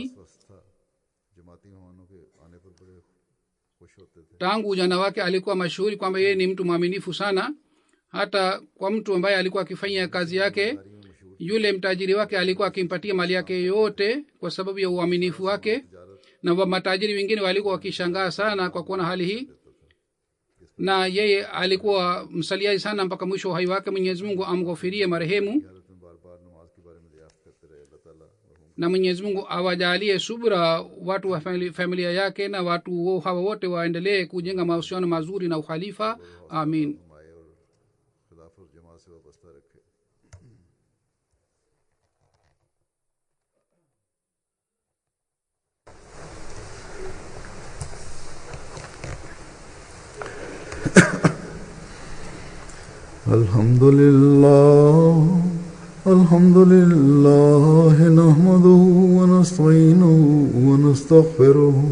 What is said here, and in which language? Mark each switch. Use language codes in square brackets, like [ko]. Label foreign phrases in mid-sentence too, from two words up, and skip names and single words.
[ur] سوستھ تھا. جماعتی مہمانوں کے آنے پر بڑے خوش ہوتے تھے. [sw] Tangu ujana wake alikuwa mashuhuri kwamba yeye ni mtu mwaminifu sana. Hata kwa mtu ambaye alikuwa akifanya kazi yake, yule mtajiri wake alikuwa akimpatia mali yake yote kwa sababu ya uaminifu wake, na matajiri wengine walikuwa wakishangaa sana kwa kuona hali hii. Na yeye alikuwa msaliaji sana mpaka mwisho wa uhai wake. Mwenyezi Mungu amghofirie marehemu, [ur] حضرت میں بار بار نماز کے بارے میں دریافت کرتے رہے. اللہ تعالیٰ مرحوم [sw] na Mwenyezi Mungu awajalie subra watu wa familia yake, na watu hawa wote waendelee kujenga mahusiano mazuri na ukhalifa. Amin. [ur] فرمائے اور خلافت جماعت سے وابستہ رکھے. [ar] الحمد لله نحمده ونستعينه ونستغفره